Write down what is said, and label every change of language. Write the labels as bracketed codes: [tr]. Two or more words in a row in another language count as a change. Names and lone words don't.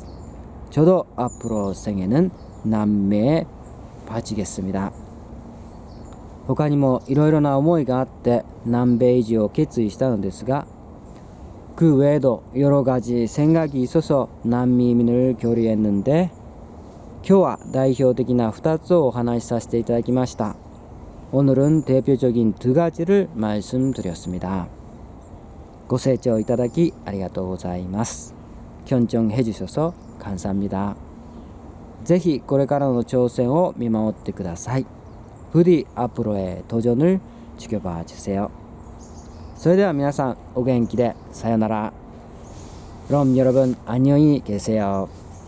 [ko] 저도 앞으로 생애는 남미에 바치겠습니다. [ja] 他にもいろいろな思いがあって南米移住を決意したのですが、 [ko] 그 외에도 여러 가지 생각이 있어서 남미 이민을 결의했는데, [ja] 今日は代表的な2つをお話しさせていただきました。 [ko] 오늘은 대표적인 2가지를 말씀드렸습니다. [ja] ご清聴いただきありがとうございます。 [ko] 경청해 주셔서 감사합니다. [ja] ぜひこれからの挑戦を見守ってください。 [ko] 부디 앞으로의 도전을 지켜봐 주세요. [ja] それでは皆さんお元気でさよなら。 [ko] 그럼 여러분 안녕히 계세요.